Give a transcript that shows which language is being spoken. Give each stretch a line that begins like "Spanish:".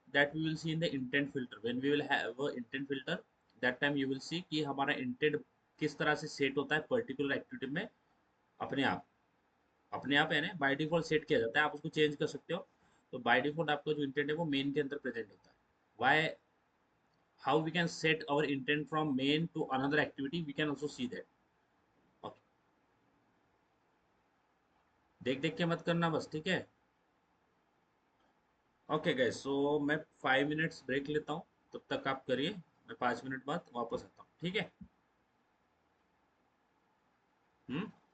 English: that we will see in the intent filter, when we will have a intent filter, that time you will see
Hindi: कि हमारा intent किस तरह से set होता है particular activity में, अपने आप। अपने आप है ना, बाय डिफॉल्ट सेट किया जाता है, आप उसको चेंज कर सकते हो। तो बाय डिफॉल्ट आपका जो इंटेंट है वो मेन के अंदर प्रेजेंट होता है।
English: Why, how we can set our intent from main to another activity, we can also see that. Okay.
Hindi: देख देख के मत करना बस, ठीक है। ओके गाइस, सो मैं 5 मिनट्स ब्रेक लेता हूँ, तब तक आप करिए, मैं 5 मिनट बाद वापस आता हूँ, ठीक है। हम्म।